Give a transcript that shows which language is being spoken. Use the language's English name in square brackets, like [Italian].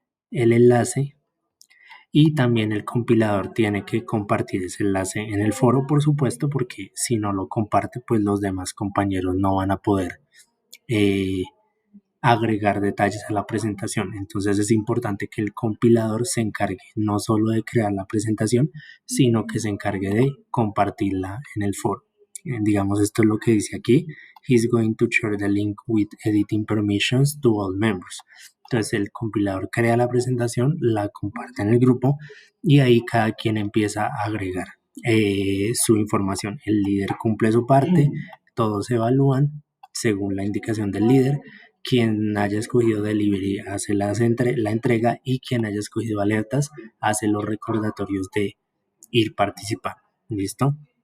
[Spanish] El enlace y también el compilador tiene que compartir ese enlace en el foro, por supuesto, porque si no lo comparte, pues los demás compañeros no van a poder eh, agregar detalles a la presentación. Entonces es importante que el compilador se encargue no solo de crear la presentación, sino que se encargue de compartirla en el foro. Digamos, esto es lo que dice aquí. [English] He's going to share the link with editing permissions to all members. [Spanish] Entonces el compilador crea la presentación, la comparte en el grupo y ahí cada quien empieza a agregar su información. El líder cumple su parte, todos se evalúan según la indicación del líder. Quien haya escogido delivery hace la entrega y quien haya escogido alertas hace los recordatorios de ir participando. ¿Listo?